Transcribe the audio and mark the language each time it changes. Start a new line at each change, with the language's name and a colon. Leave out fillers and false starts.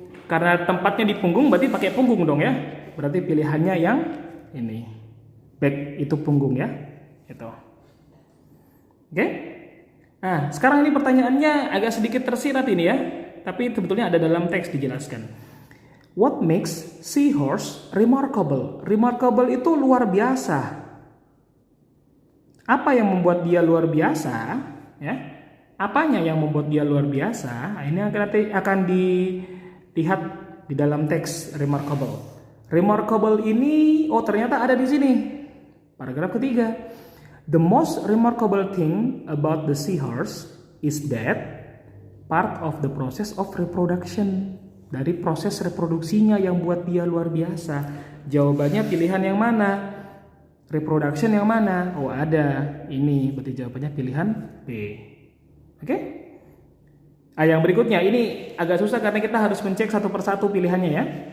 Indonesian: Karena tempatnya di punggung, berarti pakai punggung dong ya. Berarti pilihannya yang ini. Back itu punggung ya. Itu. Oke? Nah, sekarang ini pertanyaannya agak sedikit tersirat ini ya. Tapi sebetulnya ada dalam teks dijelaskan.
English: What makes seahorse remarkable?
Indonesian: Remarkable itu luar biasa. Apa yang membuat dia luar biasa? Ya, apanya yang membuat dia luar biasa? Nah, ini akan dilihat di dalam teks remarkable. Remarkable ini, ternyata ada di sini. Paragraf ketiga.
English: The most remarkable thing about the seahorse is that part of the process of reproduction.
Indonesian: Dari proses reproduksinya yang buat dia luar biasa. Jawabannya pilihan yang mana? Reproduction yang mana? Oh ada, ini berarti jawabannya pilihan B. Oke? Yang berikutnya ini agak susah karena kita harus mencek satu persatu pilihannya ya.